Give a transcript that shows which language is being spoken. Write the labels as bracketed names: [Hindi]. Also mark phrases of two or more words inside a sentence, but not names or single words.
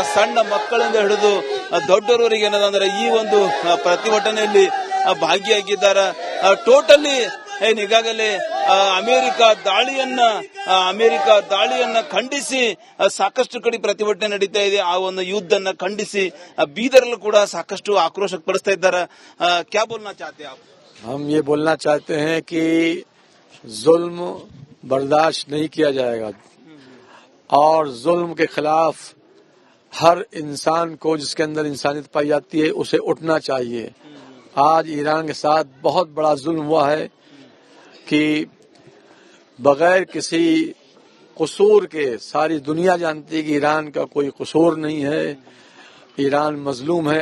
[Kannada] ಸಣ್ಣ ಮಕ್ಕಳಿಂದ ಹಿಡಿದು ದೊಡ್ಡವರಿಗೆ ಏನದಂದ್ರೆ ಈ ಒಂದು ಪ್ರತಿಭಟನೆಯಲ್ಲಿ ಭಾಗಿಯಾಗಿದ್ದಾರೆ. ಟೋಟಲಿ ಈಗಾಗಲೇ ಅಮೆರಿಕ ದಾಳಿಯನ್ನ ಖಂಡಿಸಿ ಸಾಕಷ್ಟು ಕಡೆ ಪ್ರತಿಭಟನೆ ನಡೀತಾ ಇದೆ. ಆ ಒಂದು ಯುದ್ಧನ ಖಂಡಿಸಿ ಬೀದರ್ಲು ಕೂಡ ಸಾಕಷ್ಟು ಆಕ್ರೋಶ ಪಡಿಸ್ತಾ ಇದ್ದಾರೆ. [Hindi] क्या बोलना चाहते आप? हम ये बोलना चाहते हैं कि जुल्म बर्दाश्त नहीं किया जाएगा और जुल्म के खिलाफ हर इंसान को जिसके अंदर इंसानियत पाई जाती है उसे उठना चाहिए। आज ईरान के साथ बहुत बड़ा जुल्म हुआ है कि बगैर किसी कसूर के सारी दुनिया जानती है कि ईरान का कोई कसूर नहीं है, ईरान मजलूम है।